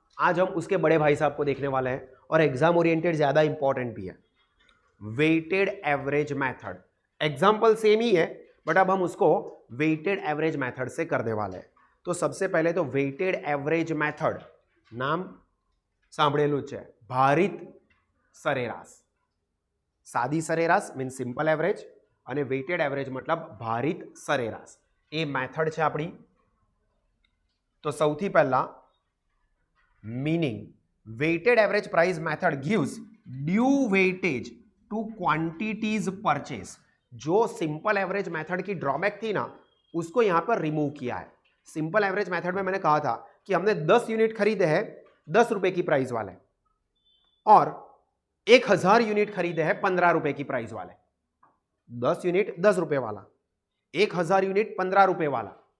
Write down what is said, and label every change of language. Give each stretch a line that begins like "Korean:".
Hindi: आज हम उसके बड़े भाई साहब को देखने वाले हैं और एग्जाम ओरिएंटेड ज्यादा इंपॉर्टेंट भी है, weighted average method. Example same ही है बट अब हम उसको वेटेड एवरेज मेथड से करने वाले हैं. तो सबसे पहले तो वेटेड एवरेज मेथड नाम सांभळेલું છે,
Gujarati: ભારિત સરેરાશ. સાદી સરેરાશ મીન્સ સિમ્પલ એવરેજ અને વેટેડ એવરેજ મતલબ ભારિત સરેરાશ. એ મેથડ છે આપણી. તો સૌથી પહેલા meaning, weighted average price method
English: Gives due weightage to quantities purchase.
Hindi: जो सिंपल एवरेज मेथड की ड्रॉबैक थी ना, उसको यहां पर रिमूव किया है. सिंपल एवरेज मेथड में मैंने कहा था कि हमने 10 यूनिट खरीदे हैं 10 रुपए की प्राइस वाले और 1000 यूनिट खरीदे हैं 15 रुपए की प्राइस वाले. 10 यूनिट 10 रुपए वाला, 1000 यूनिट 15 रुपए वाला.